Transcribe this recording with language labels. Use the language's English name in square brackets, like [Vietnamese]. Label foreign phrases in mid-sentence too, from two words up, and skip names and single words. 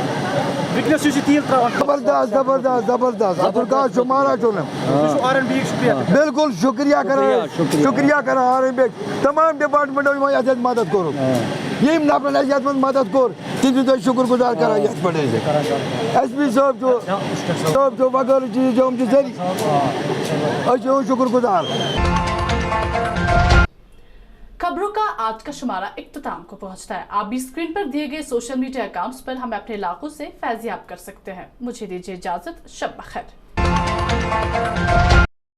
[Kashmiri] زبردست زبردست زبردست اتھ کا شمارہ چھُنہٕ بالکل شُکریہ کران R&B تمام ڈپارٹمنٹو یَتھ مدد کوٚرُکھ ییٚمۍ نفرن اَسہِ یَتھ منٛز مدد کوٚر تِم چھِ تۄہہِ شُکر گُزار کران یَتھ پٮ۪ٹھ SP صٲب چھُ وغٲرٕ چیٖز چھِ یِم چھِ سٲری أسۍ چھِ یِہُنٛد شُکر گُزار. [Urdu] خبروں کا آج کا شمارہ اختتام کو پہنچتا ہے. آپ بھی اسکرین پر دیے گئے سوشل میڈیا اکاؤنٹس پر ہمیں اپنے علاقوں سے فیضیاب کر سکتے ہیں. مجھے دیجیے اجازت. شب بخیر.